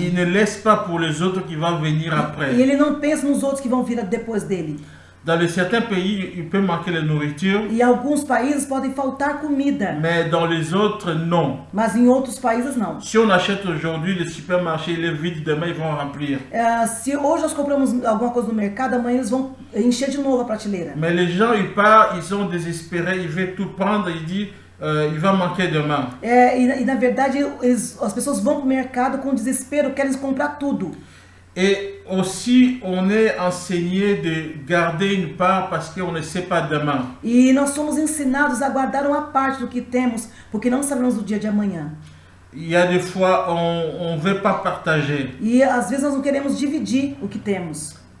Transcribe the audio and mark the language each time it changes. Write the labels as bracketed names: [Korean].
[French] Il ne laisse pas pour les autres qui vont venir [Portuguese] E [French] après. [Portuguese] ele não pensa nos outros que vão vir depois dele. [French] Dans certains pays, il peut manquer la nourriture, [Portuguese] E em alguns países podem faltar comida, [French] mais dans les autres, non. [Portuguese] mas em outros países não. [French] Si on achète aujourd'hui, le supermarché il est vide, demain ils vont remplir. [Portuguese] Se hoje nós compramos alguma coisa no mercado, amanhã eles vão encher de novo a prateleira. [French] Mais les gens, ils partent, ils sont désespérés, ils veulent tout prendre, ils disent, il va manquer demain. [Portuguese] E na verdade as pessoas vão para o mercado com desespero, querem comprar tudo. [French] Et aussi, on est enseigné de garder une part parce qu'on ne sait pas demain. [Portuguese] E nós somos ensinados a guardar uma parte do que temos, porque não sabemos do dia de amanhã. [French] Il y a des fois, on ne veut pas partager. [Portuguese] E às vezes nós não queremos dividir o que temos.